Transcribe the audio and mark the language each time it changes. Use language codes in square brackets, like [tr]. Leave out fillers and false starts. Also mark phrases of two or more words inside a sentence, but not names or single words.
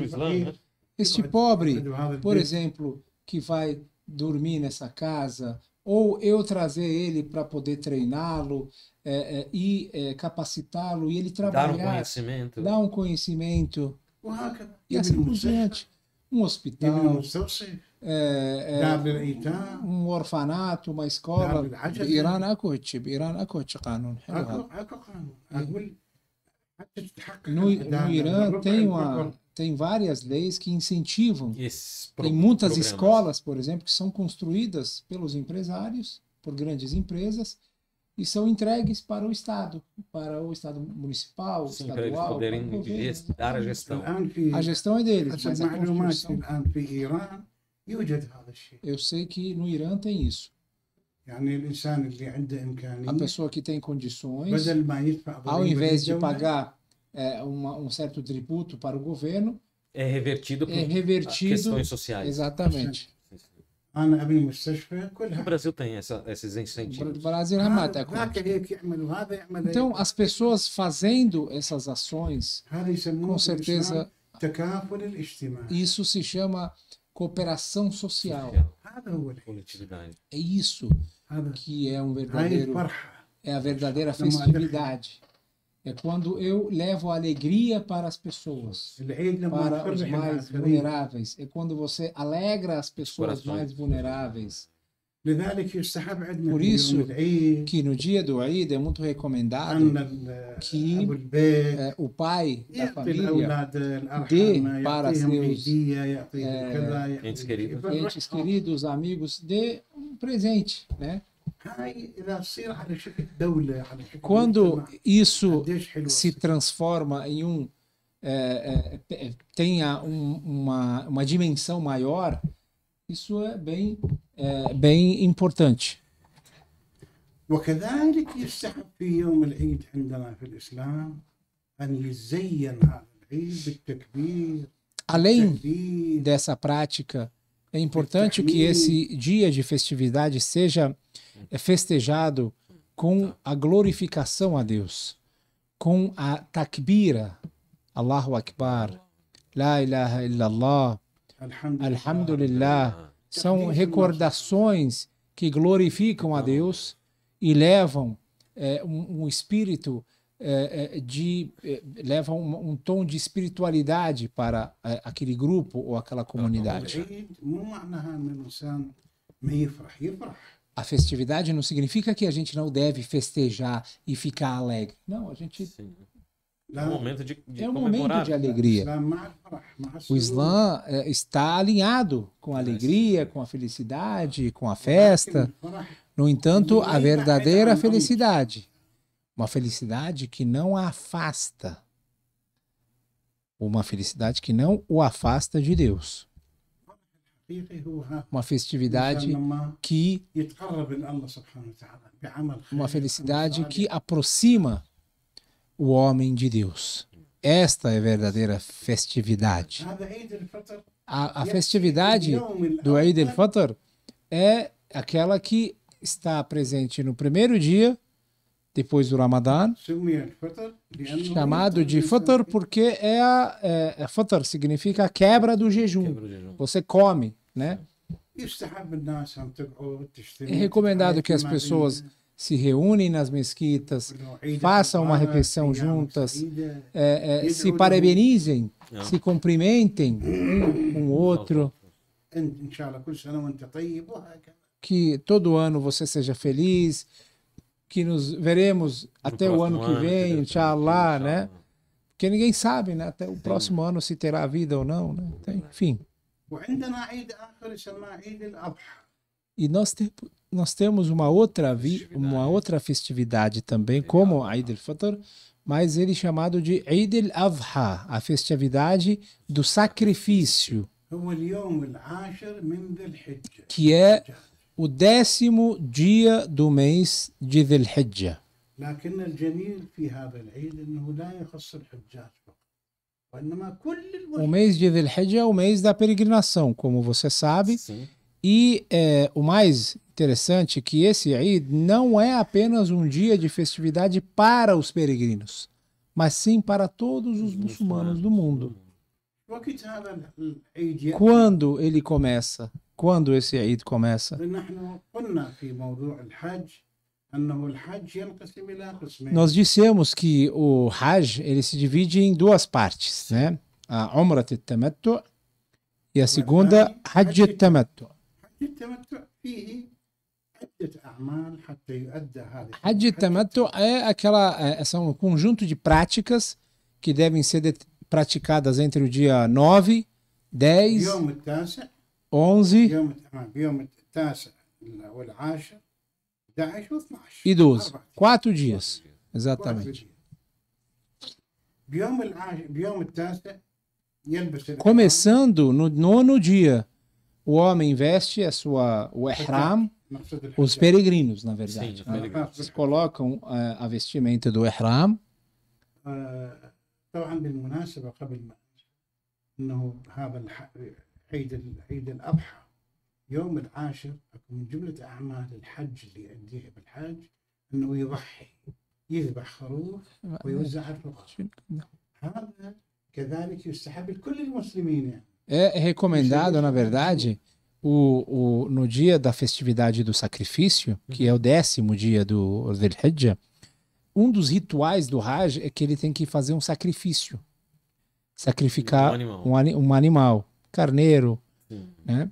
[pt] Islã, [ar] الفقير [pt] né? Este pobre, por exemplo, que vai dormir nessa casa, ou eu trazer ele para poder treiná-lo e capacitá-lo, e ele Dar um trabalhar, conhecimento. dar um conhecimento, [ar] وهكذا [pt] e assim [ar] يبني [pt] por [ar] مستشفى [pt] diante. Um [ar] يبني [pt] hospital, [ar] مستوصف دار للأيتام [pt] um orfanato, uma escola. [ar] بالعجز. بإيران أكو هيك، بإيران أكو هيك قانون حلو هذا. اكو قانون اقول حتى تتحقق [pt] No [ar] العدالة [pt] Irã [ar] بالربع [pt] tem várias leis que incentivam. Esses Tem muitas programas. escolas, por exemplo, que são construídas pelos empresários, por grandes empresas, e são entregues para o Estado municipal, Sim, para eles estadual, poderem para o governo. dar a gestão. [ar] الان في [pt] A gestão é deles, [ar] حسب [pt] mas a [ar] معلوماتي [pt] construção... [ar] الان في ايران يوجد هذا الشيء [pt] Eu sei que no Irã tem isso. [ar] يعني الانسان اللي عنده [pt] A [ar] امكانيه [pt] pessoa que tem condições, [ar] بدل ما يدفع [pt] ao [ar] ضريبه [pt] invés de [ar] للدولة، [pt] pagar um certo tributo para o governo, É revertido por é revertido... questões sociais. Exatamente. [ar] انا ابني مستشفى [pt] O [ar] كلها [pt] Brasil tem esses O incentivos. Brasil [ar] هذا [pt] remata. [ar] ذاك هيك يعمل وهذا يعمل [pt] Então, [ar] هيك. [pt] as pessoas fazendo essas ações, [ar] هذا يسموه [pt] com [ar] في الإسلام [pt] certeza, [ar] تكافل الاجتماع [pt] isso se chama cooperação social. هذا هو الحين Coletividade. É isso [ar] هذا [pt] que é um [ar] هاي [pt] verdadeiro, [ar] الفرحه [pt] é a verdadeira festividade. É quando eu levo alegria para as pessoas, [ar] العيد لما [pt] para os [ar] تفرح [pt] mais [ar] الآخرين. [pt] vulneráveis. É quando você alegra as pessoas corações. mais vulneráveis. [ar] لذلك يستحب عندنا [pt] Por [ar] في [pt] isso [ar] يوم العيد [pt] que no dia do Eid é muito recomendado [ar] أن [pt] que [ar] أبو البيت [pt] o pai da [ar] يعطي [pt] família, [ar] الأولاد الأرحام [pt] para [ar] يعطيهم [pt] seus [ar] هدية يعطيهم كذا [pt] entes queridos. entes queridos, amigos, dê um presente, né? [ar] هاي إذا تصير على شكل دولة على شكل [pt] Quando [ar] مجتمع، [pt] isso [ar] قديش حلوة [pt] se transforma em tenha uma dimensão maior, isso é bem importante. [ar] وكذلك يستحب في يوم العيد عندنا في الإسلام أن يزين هذا العيد بالتكبير [pt] Além [ar] بالتهليل [pt] dessa prática, é importante que esse dia de festividade seja festejado com a glorificação a Deus, com a takbira, [ar] الله أكبر، لا إله إلا الله، الحمد لله. [pt] São recordações que glorificam a Deus e levam um espírito levam um tom de espiritualidade para aquele grupo ou aquela comunidade. [ar] العيد مو معناها أن الإنسان ما يفرح يفرح [pt] A festividade não significa que a gente não deve festejar e ficar alegre. Não, a gente Sim. É [ar] لا [pt] um momento de é um comemorar. momento de alegria. [ar] الإسلام مع الفرح مع [pt] O [ar] السرور. [pt] Islã está alinhado com a alegria, com a felicidade, com a festa. [ar] الفرح [pt] No entanto, a verdadeira felicidade, uma felicidade que não a afasta, uma felicidade que não o afasta de Deus, [ar] حقيقي هو ها [pt] uma festividade [ar] الإنسان لما [pt] que [ar] يتقرب إلى الله سبحانه وتعالى بعمل خير، [pt] uma felicidade [ar] عمل [pt] que [ar] صالح. [pt] aproxima o homem de Deus. Esta é a verdadeira festividade. [ar] هذا عيد الفطر [pt] A festividade do Eid al-Fitr é aquela que está presente no primeiro dia, depois do Ramadã, [ar] سمي الفطر لأنه [pt] chamado de Fitr porque Fitr significa a quebra do jejum. Quebra o jejum. Você come, né? [ar] يستحب الناس أن تقعد تجتمع [pt] É recomendado que as [ar] تتعايش مع [pt] pessoas se reúnem nas mesquitas, [ar] بعض، عيد [pt] façam uma [ar] القرآن، [pt] refeição [ar] أيام [pt] juntas, [ar] سعيدة. [pt] se parabenizem, Não. se cumprimentem um com o outro. [ar] أنت إن شاء الله كل سنة وأنت طيب وهكذا. [pt] Que todo ano você seja feliz, que nos veremos até o ano que vem, inshallah, né? Porque ninguém sabe, né? Até o próximo ano se terá vida ou não, né? Então, enfim. [ar] وعندنا عيد آخر يسمى عيد الأضحى. [pt] E nós temos uma outra festividade também, como Eid al-Fitr, mas ele é chamado de Eid al-Adha, a festividade do sacrifício, [ar] هو اليوم العاشر من ذي الحجة. [pt] que é o 10º dia do mês de Dhul Hijjah. [ar] لكن الجميل في هذا العيد أنه لا يخص الحجاج فقط، وإنما كل [pt] O mês de Dhul Hijjah é o mês da peregrinação, como você sabe. Sim. E o mais interessante é que esse Eid não é apenas um dia de festividade para os peregrinos, mas sim para todos os muçulmanos do mundo. [ar] وقت هذا العيد يأتي. [pt] Quando ele começa? Quando esse Eid começa? [ar] نحن قلنا في موضوع الحج أنه الحج ينقسم إلى قسمين. [pt] Nós dissemos que o Hajj ele se divide em duas partes, né? A Umrat al-Tamattu e a segunda Hajj al-Tamattu. [ar] حج التمتع فيه عدة أعمال حتى يؤدى هذا. [pt] Hajj al-Tamattu são um conjunto de práticas que devem ser praticadas entre o dia 9, 10, [ar] يوم التاسع 11 يوم التاسع والعاشر 11 و12 [pt] e 12. 4 dias, exatamente. [ar] بيوم التاسع يلبس الإحرام. [pt] Começando no 9º dia, o homem veste o ihram, [ar] مقصود الحج. [pt] os peregrinos, na verdade. Sim, os peregrinos. Eles colocam a vestimenta do ihram. [ar] طبعا بالمناسبة قبل ما أنه هذا عيد الأضحى يوم العاشر من جملة أعمال الحج اللي يؤديها بالحج أنه يضحي، يذبح خروف ويوزع الفقراء. هذا كذلك يستحب لكل المسلمين يعني. [pt] É recomendado, na verdade, no dia da festividade do sacrifício, que é o 10º dia do Dhul Hijjah, um dos rituais do Hajj é que ele tem que fazer um sacrifício. Sacrificar um animal, carneiro, né?